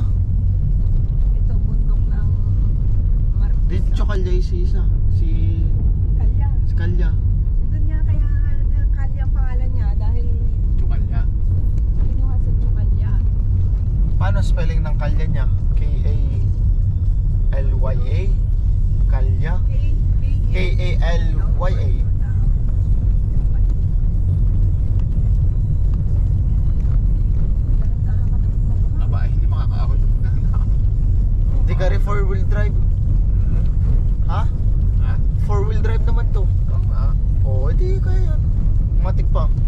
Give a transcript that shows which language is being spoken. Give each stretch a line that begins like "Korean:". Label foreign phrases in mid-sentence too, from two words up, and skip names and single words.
Filipino: Ito, bundok ng Di Marquesa. Chokalya si isa. Si Kalya. Kalya. Doon niya kaya Kalya ang pangalan niya dahil Tukalya. kinuha sa Tukalya. Paano spelling ng Kalya niya? K-A-L-Y-A? Kalya? K-A-L-Y-A. Aba, hindi makakaahon ng ganda. Di ka rin
English: 4-wheel drive?
Filipino: Ha? Ha?
English: 4-wheel drive
Filipino: naman to. Oo nga. Oo, di kaya yan. Matik pa.